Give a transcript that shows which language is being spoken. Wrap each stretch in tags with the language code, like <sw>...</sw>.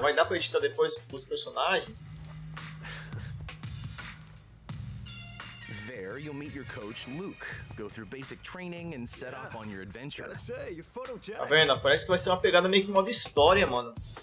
<pt>Vai dar pra editar depois os personagens?</pt> <en>There you'll meet your coach Luke. Go through basic training and set off on your adventure.</en> <pt>Tá vendo? Parece que vai ser uma pegada meio que modo história, mano.</pt>